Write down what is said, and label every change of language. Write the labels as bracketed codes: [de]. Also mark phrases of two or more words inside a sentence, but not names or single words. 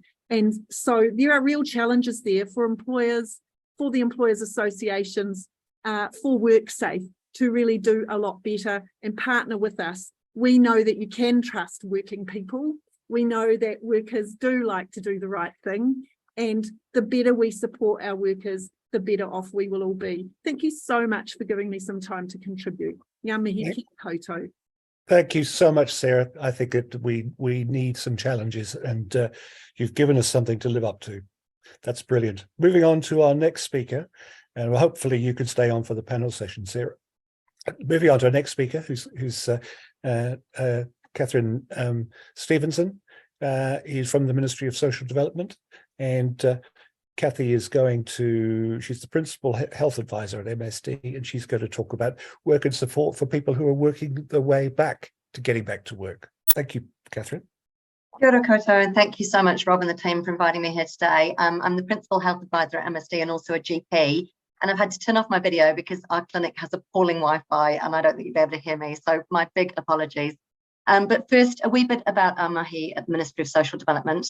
[en] And so there are real challenges there for employers, for the employers associations, for Worksafe to really do a lot better and partner with us. We know that you can trust working people. We know that workers do like to do the right thing. And the better we support our workers, the better off we will all be. Thank you so much for giving me some time to contribute. [mi] Ngā mihi ki koutou. [en] Thank you so much, Sarah. I think that we need some challenges, and you've given us something to live up to. That's brilliant. Moving on to our next speaker, and hopefully you can stay on for the panel session, Sarah. Moving on to our next speaker, who's Cathy Stephenson. He's from the Ministry of Social Development, and Cathy is she's the Principal Health Advisor at MSD, and she's going to talk about work and support for people who are working their way back to getting back to work. Thank you, Catherine. [mi] Kia ora koutou, [en] and thank you so much, Rob and the team, for inviting me here today. I'm the Principal Health Advisor at MSD and also a GP, and I've had to turn off my video because our clinic has appalling Wi-Fi and I don't think you'll be able to hear me, so my big apologies. But first, a wee bit about our mahi at the Ministry of Social Development.